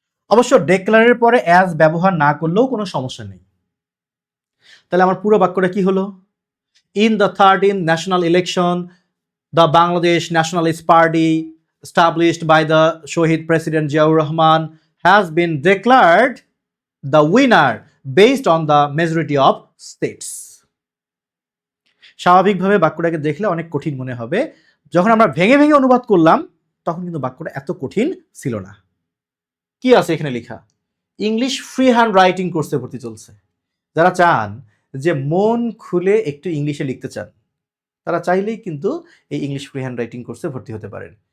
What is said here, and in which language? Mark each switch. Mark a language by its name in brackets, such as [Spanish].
[Bangla] অবশ্য ডেক্লারের পরে অ্যাজ ব্যবহার না করলেও কোনো সমস্যা নেই। তাহলে আমার পুরো বাক্যটা কি হলো? [English] In the 13th national election, the Bangladesh Nationalist Party, established by the Shohid President Ziaur Rahman, has been declared the winner based on the majority of states. [Bangla] স্বাভাবিকভাবে বাক্যটাকে দেখলে অনেক কঠিন মনে হবে, যখন আমরা ভেঙে ভেঙে অনুবাদ করলাম তখন কিন্তু বাক্যটা এত কঠিন ছিল না। কি আছে এখানে লেখা? ইংলিশ ফ্রি হ্যান্ড রাইটিং কোর্সে ভর্তি চলছে। যারা চান যে মন খুলে একটু ইংলিশে লিখতে চান, তারা চাইলেই কিন্তু এই ইংলিশ ফ্রি হ্যান্ড রাইটিং কোর্সে ভর্তি হতে পারেন।